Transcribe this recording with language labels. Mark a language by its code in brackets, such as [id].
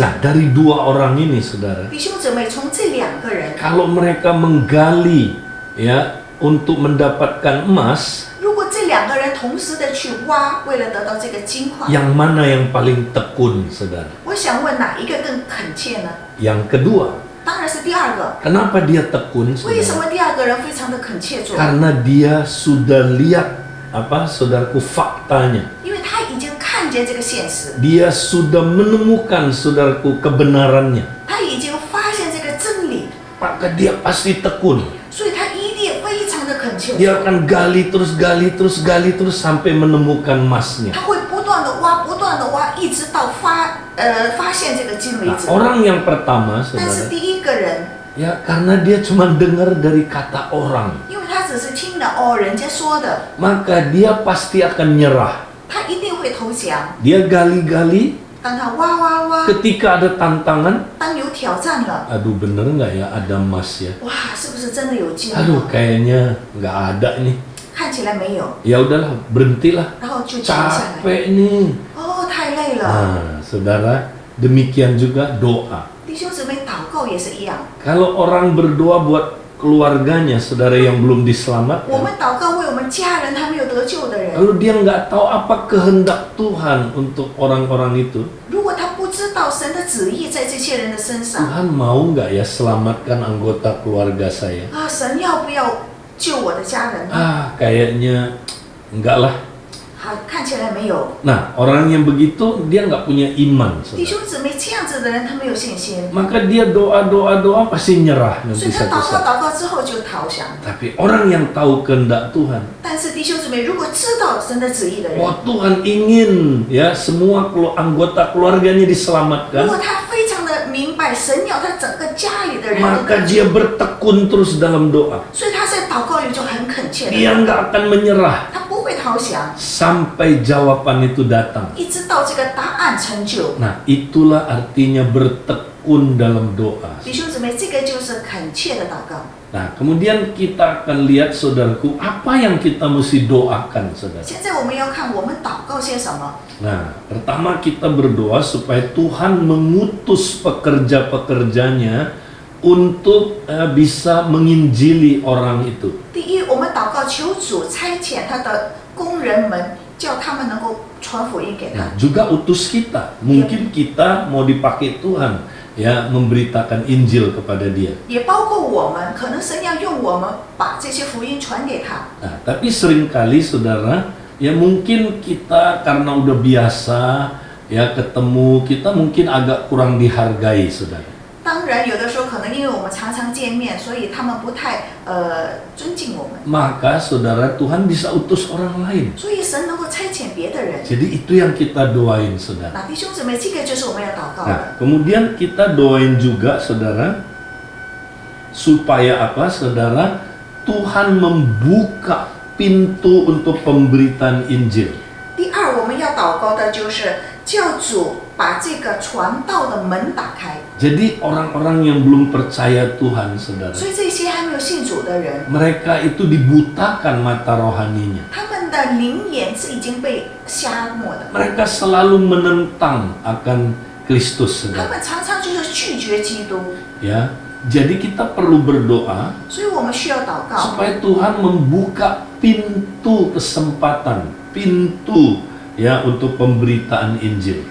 [id] Nah, dari 2 orang ini saudara, [zh] 弟兄姊妹，从这2个人， [id] kalau mereka menggali ya untuk mendapatkan emas, [zh] 如果这2个人同时的去挖，为了得到这个金块， [id] yang mana yang paling tekun saudara? [zh] 我想问哪一个更恳切呢？ [id] Yang kedua. [zh] 当然是第二个。 [id] Kenapa dia tekun [zh] 为什 [id] saudara? [zh] 么第二个人非常的恳切做？ [id] Karena dia sudah lihat apa saudaraku faktanya. [zh] 因为他已经看见这个现实， [id] Dia sudah menemukan saudaraku kebenarannya. [zh] 他已经发现这个真理， [id] Maka dia pasti tekun. [zh] 所以他一定非常的恳切 [id] Dia [zh] 做。 [id] akan gali terus sampai menemukan emasnya. [zh] 他会不断的挖，不断的挖，一直到发现这个金为 [id] Nah, [zh] 止。 [id] orang yang pertama [zh] 但是 [id] saudara, [zh] 第一个人， [id] ya karena dia cuma dengar dari kata orang, [zh] 因为他只是听了人家说的， [id] maka dia pasti akan nyerah. [zh] 他一定会投降。 [id] Dia gali-gali, [zh] 当他挖， [id] ketika ada tantangan, [zh] 当有挑战了， [id] aduh bener nggak ya ada emas ya? [zh] 哇，是不是真的有金？ [id] Aduh kayaknya nggak ada nih. [zh] 看起来没有， [id] Ya udahlah, berhentilah. [zh] 然后就停下来。 [id] Capek nih. [zh] 太累了。 [id] Nah, saudara, demikian juga doa. [zh] 弟兄姊妹，祷告也是一样。 [id] Kalau orang berdoa buat keluarganya, saudara yang belum [zh] 我 [id] diselamatkan, [zh] 们祷告为我们家人还没有得救的人， [id] lalu dia nggak tahu apa kehendak Tuhan untuk orang-orang itu. [zh] 如果他不知道神的旨意在这些人的身上， [id] Tuhan mau nggak ya selamatkan anggota keluarga saya? [zh] 神要不要救我的家人呢？ [id] Kayaknya enggak lah. [zh] 看起来没有。 [id] Nah, orang yang begitu dia nggak punya iman, [zh] 弟 [id] saudara. [zh] 兄姊妹，这样子的人他没有信心， [id] Maka dia doa pasti nyerah [zh] 所 [id] nanti [zh] 以他 [id] satu [zh] 祷告 [id] saat. [zh] 祷告之后就投降。 [id] Tapi orang yang tahu kehendak Tuhan, [zh] 但是弟兄姊妹，如果知道神的旨意的人， [id] wah Tuhan ingin ya semua anggota keluarganya [zh] 如 [id] diselamatkan, [zh] 果他非常的明白神要他整个家里的人都 [id] maka dia [zh] 救， [id] bertekun terus dalam doa. [zh] 所以他在祷告里就很恳切的， [id] Dia nggak akan menyerah [zh] 他不会投降， [id] sampai jawaban itu datang. [zh] 一直到这个答案成就。 [id] Nah, itulah artinya bertekun dalam doa. [zh] 弟兄姊妹，这个就是恳切的祷告。 [id] Nah, kemudian kita akan lihat saudaraku, apa yang kita mesti doakan, saudara. [zh] 现在我们要看我们祷告些什么。 [id] Nah, pertama kita berdoa supaya Tuhan mengutus pekerja-pekerjanya untuk bisa menginjili orang itu. [zh] 第一，我们祷告求主差遣他的工人们，叫他们能够传福音给他。 [id] Nah, juga utus kita. Mungkin kita mau dipakai Tuhan ya memberitakan Injil kepada dia. [zh] 也包括我们，可能神要用我们把这些福音传给他。 [id] Nah, tapi seringkali saudara, ya mungkin kita karena udah biasa ya ketemu, kita mungkin agak kurang dihargai, saudara. [zh] 当然，有的时候可能因为我们常常见面，所以他们不太尊敬我们。 [id] Maka saudara, Tuhan bisa utus orang lain. [zh] 所以神能够差遣别的人。 [id] Jadi itu yang kita doain, saudara. [zh] 那弟兄姊妹，这个就是我们要祷告 [id] Nah, 的。 kemudian kita doain juga, saudara, supaya apa, saudara? Tuhan membuka pintu untuk pemberitaan Injil. [zh] 第二，我们要祷告的就是叫主把这个传道的门打开。 [id] Jadi orang-orang yang belum percaya Tuhan, saudara, [zh] 所以这些还没有信主的人， [id] mereka itu dibutakan mata rohaninya. [zh] 他们的灵眼是已经被瞎抹的， [id] Mereka selalu menentang akan Kristus, [zh] 他 [id] saudara. [zh] 们常常就是拒绝基督。 [id] Ya, jadi kita perlu berdoa [zh] 所以我们需要祷告， [id] supaya Tuhan membuka pintu kesempatan, pintu ya untuk pemberitaan Injil.